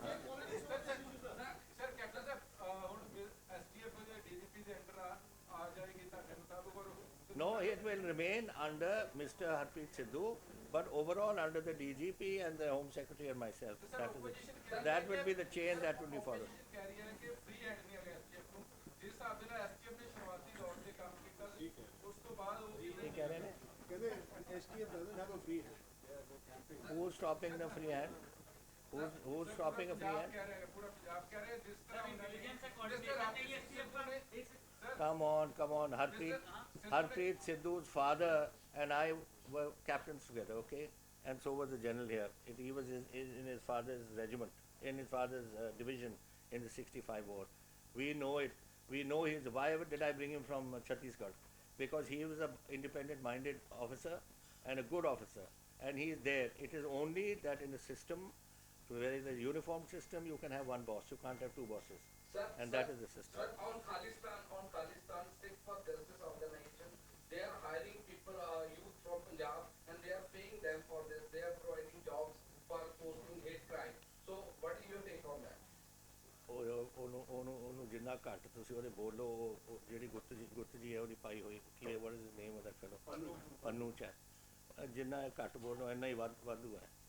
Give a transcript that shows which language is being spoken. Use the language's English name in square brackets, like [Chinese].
[Punjabi] Sir captain ਸਾਹਿਬ ਹੁਣ STF ਦੇ DGP ਦੇ ਅੰਡਰ ਆ ਜਾਏਗੀ ਤੁਹਾਡੇ ਮੁਤਾਬਕ ਔਰ [English] No, it will remain under Mr. Harpreet Sidhu, but overall under the DGP and the Home Secretary and myself. That will be the chain that will be followed. [Punjabi] ਕਹਿ ਰਹੀ ਹੈ ਕਿ ਫ੍ਰੀ ਹੈਂਡ ਨਹੀਂ ਹੈਗਾ ਐਸਟੀਐਫ ਨੂੰ ਜਿਸ ਹਿਸਾਬ ਦੇ ਨਾਲ ਐਸਟੀਐਫ ਨੇ ਸ਼ੁਰੂਆਤੀ ਦੌਰ ਤੇ ਕੰਮ ਕੀਤਾ ਸੀ ਉਸ ਤੋਂ ਬਾਅਦ ਉਹ [Hindi] ये कह रहे हैं [Punjabi] ਕਹਿੰਦੇ [English] STF doesn't have a free hand. who's stopping the free hand? Who's stopping a free hand? [Punjabi] ਕਹਿ ਰਹੇ ਪੂਰਾ ਪੰਜਾਬ ਕਹਿ ਰਹੇ ਜਿਸ ਤਰ੍ਹਾਂ ਜਿਸ ਤਰ੍ਹਾਂ [English] Come on. Harpreet Sidhu's father and I were captains together, okay? And so was the general here. He was in his father's regiment, in his father's division in the 65 war. We know it. We know why did I bring him from Chhattisgarh? Because he was an independent-minded officer and a good officer. And he is there. It is only that in the system, where is a uniform system, you can have one boss. You can't have two bosses. And that is the system. Sir, on Khalistan Sikh for Justice organization, they are hiring people, youth from Punjab, and they are paying them for this. They are providing jobs for posting hate crime. So, what is your take on that? [Punjabi] ਉਹਨੂੰ ਜਿੰਨਾ ਘੱਟ ਤੁਸੀਂ ਉਹਦੇ ਬੋਲੋ, ਉਹ ਜਿਹੜੀ ਗੁੱਤ ਜੀ ਹੈ ਉਹਦੀ ਪਾਈ ਹੋਈ ਕੀ [English] what is name of that fellow [Punjabi] ਪੰਨੂ ਚ ਹੈ, ਜਿੰਨਾ ਘੱਟ ਬੋਲੋ ਇੰਨਾ ਹੀ ਵਾਧੂ ਹੈ.